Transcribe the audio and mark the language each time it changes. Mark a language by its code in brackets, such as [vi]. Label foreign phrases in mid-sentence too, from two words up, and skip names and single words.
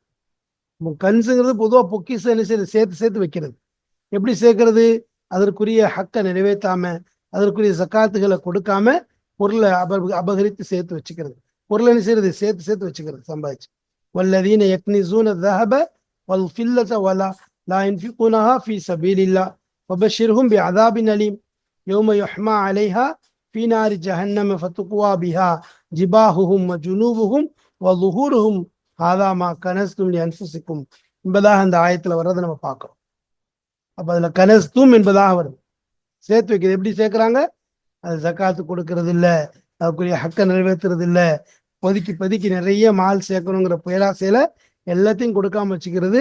[ta] கன்ஸுங்கிறது பொதுவாக பொக்கிசம் என்ன செய்யறது, சேர்த்து சேர்த்து வைக்கிறது. எப்படி சேர்க்கிறது, அதற்குரிய ஹக்கை நிறைவேற்றாம, அதற்குரிய சக்காத்துகளை கொடுக்காம பொருளை அபகரித்து சேர்த்து வச்சுக்கிறது. பொருளை என்ன செய்யறது, சேர்த்து சேர்த்து வச்சுக்கிறது, சம்பாதிச்சு. [ar] والذين يكنزون ذهب والفضة ولا لا ينفقونها في سبيل الله فبشرهم بعذاب أليم يوم يحمى عليها في نار جهنم فتقوى بها جباههم وجنوبهم وظهورهم هذا ما كنزتم لأنفسكم [ta] என்பதாக அந்த ஆயத்துல வர்றதை நம்ம பார்க்கிறோம். அப்ப அதுல கனஸ்தும் என்பதாக வருது, சேர்த்து வைக்கிறது. எப்படி சேர்க்கிறாங்க, அது ஜக்காத்து கொடுக்கறது இல்லை, அதுக்குரிய ஹக்கை நிறைவேற்றுறது இல்லை, பதுக்கி நிறைய மால் சேர்க்கணுங்கிற பேராசையில எல்லாத்தையும் கொடுக்காம வச்சுக்கிறது.